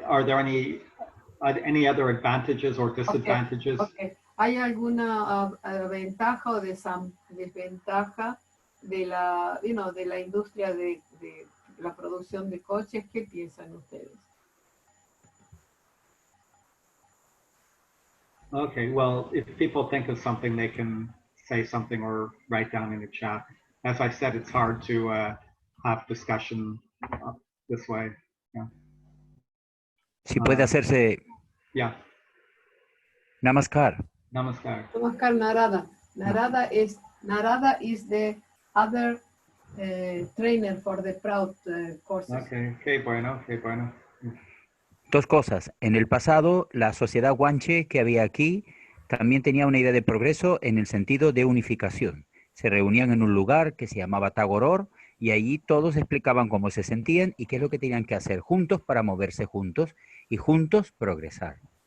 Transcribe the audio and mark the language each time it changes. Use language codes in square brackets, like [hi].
[en] are there any other advantages or disadvantages? Okay. [es] ¿Hay alguna ventaja o desventaja de la, de la industria de la producción de coches? ¿Qué piensan ustedes? [en] Okay, well, if people think of something, they can say something or write down in the chat. As I said, it's hard to have discussion this way. Yeah. [es] Si puede hacerse. [en] Yeah. Namaskar. Namaskar. Namaskar, Narada. Narada is the other trainer for the Prout courses. [es] Okay, bueno. Dos cosas. En el pasado, la sociedad guanche que había aquí también tenía una idea de progreso en el sentido de unificación. Se reunían en un lugar que se llamaba Tagoror y allí todos explicaban cómo se sentían y qué es lo que tenían que hacer juntos para moverse juntos y juntos progresar.